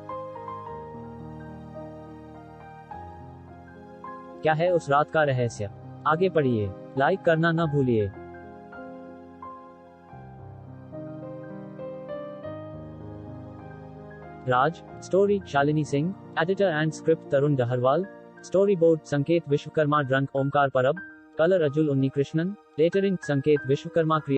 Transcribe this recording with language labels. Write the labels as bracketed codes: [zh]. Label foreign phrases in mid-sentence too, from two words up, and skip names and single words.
[hi] क्या है उस रात का रहस्य? आगे पढ़िए, लाइक करना न भूलिए। राज स्टोरी शालिनी सिंह, [en] editor and script [hi] तरुण डहरवाल, [en] story board [hi] संकेत विश्वकर्मा, ड्रंक ओमकार परब, कलर अजुल उन्नीकृष्णन, लेटरिंग संकेत विश्वकर्मा।